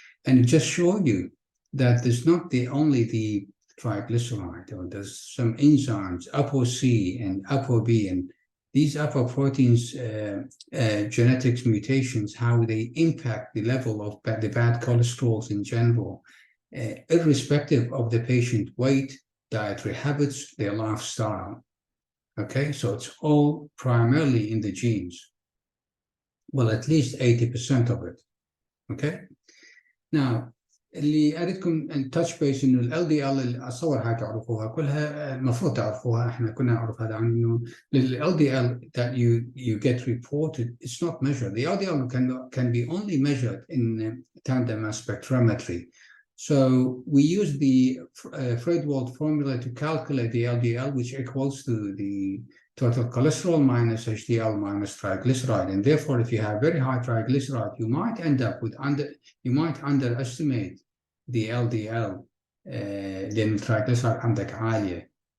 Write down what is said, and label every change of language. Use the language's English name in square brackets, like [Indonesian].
[English] And it just shows you that there's not only the triglyceride, or there's some enzymes, ApoC and ApoB, and these apoproteins genetics mutations, how they impact the level of the bad cholesterols in general, irrespective of the patient weight, dietary habits, their lifestyle. Okay, so it's all primarily in the genes. Well, at least 80% of it. Okay, now [Arabic] اللي أريدكم أن [English] touch base [Arabic] إنه ال LDL اللي أصور هاي تعرفوها كلها المفروض تعرفوها، إحنا كنا نعرف هذا عن إنه ال LDL [English] that you get reported, it's not measured. The LDL can be only measured in tandem mass spectrometry. So we use the Fred-Wald formula to calculate the LDL, which equals to the total cholesterol minus HDL minus triglyceride. And therefore, if you have very high triglyceride, you might end up with underestimate the LDL, [Arabic] لأن الtriglyceride عندك عالية.